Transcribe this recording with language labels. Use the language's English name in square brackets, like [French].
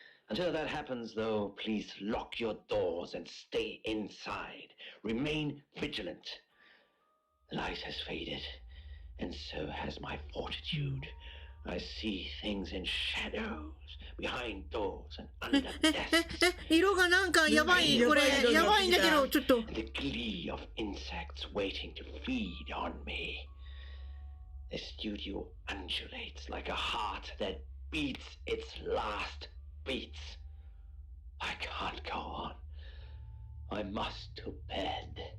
[English] Until that happens, though, please lock your doors and stay inside. Remain vigilant. The light has faded, and so has my fortitude. I see things in shadows, behind doors and under desks. [Japanese] 色がなんかやばい、これやばいんだけど、ちょっと。 [English] The glee of insects waiting to feed on me. The studio undulates like a heart that beats its last beats. I can't go on. I must to bed.